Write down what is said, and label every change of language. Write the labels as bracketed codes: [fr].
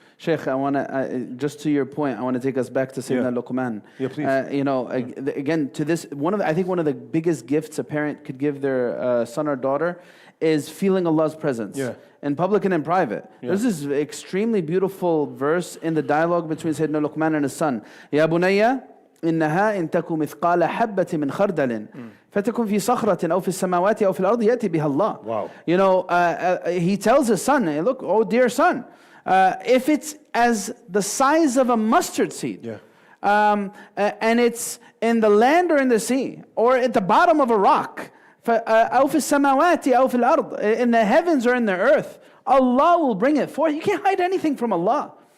[en] Sheikh, I want to, just to your point, I want to take us back to Sayyidina Luqman. Yeah, please. You know, again, to this, I think one of the biggest gifts a parent could give their son or daughter is feeling Allah's presence. In public and in private. There's this extremely beautiful verse in the dialogue between Sayyidina Luqman and his son. [ar] Ya bunayya, إنها إن تكن مثقال حبة من خردل فتكن في صخرة أو في السماوات أو في الأرض يأتي بها الله. [en] Wow. You know, he tells his son, hey, look, oh dear son, if it's as the size of a mustard seed, and it's in the land or in the sea, or at the bottom of a rock, [ar] أو في السماوات أو في الأرض, [en] in the heavens or in the earth, Allah will bring it forth. You can't hide anything from Allah.